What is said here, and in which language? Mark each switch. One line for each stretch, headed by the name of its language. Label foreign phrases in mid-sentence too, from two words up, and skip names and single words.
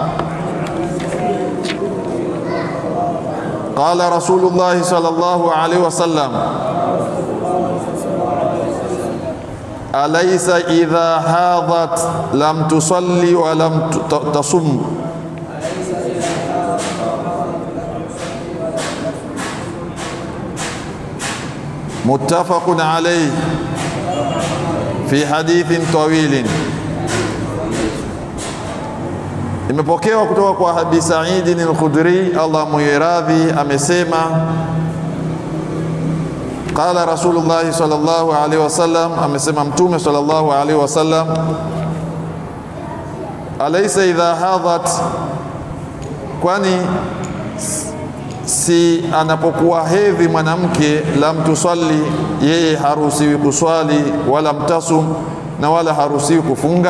Arabic: قال رسول الله صلى الله عليه وسلم أليس إذا حاضت لم تصلي ولم تصم متفق عليه في حديث طويل.
Swahili: Imepokewa kutoka kwa Abi Sa'id al-Khudri, Allah muiradhi, amesema
Arabic: قال رسول الله صلى الله عليه وسلم,
Swahili: amesema Mtume
Arabic: صلى الله عليه وسلم, أليس إذا حاضت,
Swahili: kwani si anapokuwa hedhi mwanamke,
Arabic: لم تصل,
Swahili: yeye haruhusiwi kuswali,
Arabic: ولا تصم,
Swahili: na wala haruhusiwi kufunga.